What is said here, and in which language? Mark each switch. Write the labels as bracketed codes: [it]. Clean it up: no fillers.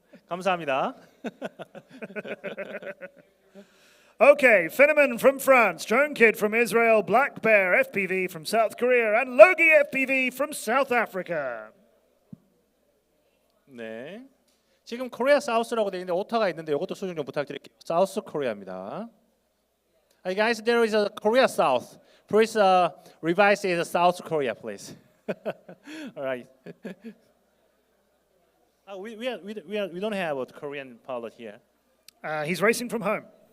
[ko] 감사합니다. [en] Okay, Finneman from France, Drone Kid from Israel, Black Bear FPV from South Korea, and Logie FPV from South Africa. [ko] 네. 지금 코리아 사우스라고 되어 있는데 오타가 있는데 이것도 수정 좀 부탁드릴게요. 사우스 코리아입니다. [en] Hey guys, there is a Korea South. Please revise it as South Korea, please. All right. We don't have a Korean pilot here. He's racing from home.